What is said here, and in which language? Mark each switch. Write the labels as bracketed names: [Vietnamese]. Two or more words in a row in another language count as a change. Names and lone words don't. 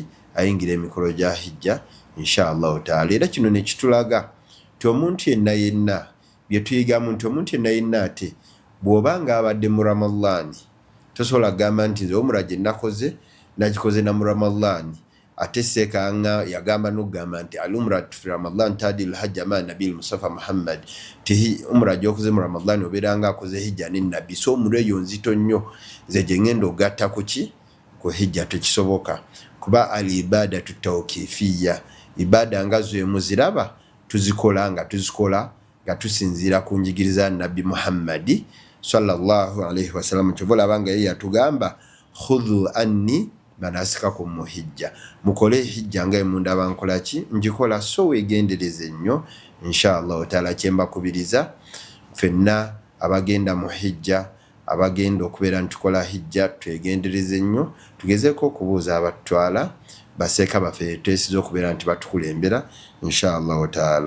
[Ganda] Ayingira emikolo gya hijja [Arabic] إن شاء الله تعالى. [Ganda] Era kino ne kitulaga nti omuntu yenna bye tuyigamu nti omuntu yenna ate bw'oba nga abadde mu Ramadhaani tosobola kugamba nti nze umra gye nagikoze na mu Ramadhaani ate sekanga yagamba n'okugamba nti [Arabic] العمرة في رمضان تعدل حجة مع النبي المصطفى محمد, [Ganda] ti umra gy'okoze mu Ramadhaani obeera nga akoze hijja ne nabbi. So umra eyo nzito nnyo, nze gye ngenda ogatta ku ki? Ku hijja. Tekisoboka kuba [Arabic] العبادات توقيفية, [Ganda] ibada nga zwe muziraba tuzikola nga tusinziira ku njigiriza Nabbi Muhammadi [Arabic] صلى الله عليه وسلم. [Ganda] Kyovolaba nga ye yatugamba [Arabic] خذوا عني مناسككم [Ganda] mu hijja, mukole hijja nga mundaba nkola ki? Njikola. So weegendereze nnyo [Arabic] إن شاء الله تعالى. [Ganda] Kyembakubiriza ffenna abagenda mu hijja, abagenda okubeera ntukola hijja, twegendereze nnyo, tugezeeko okubuuza abatutwala baseeka baffe twesiza okubeera nti batukulembera [Arabic] إن شاء الله تعالى.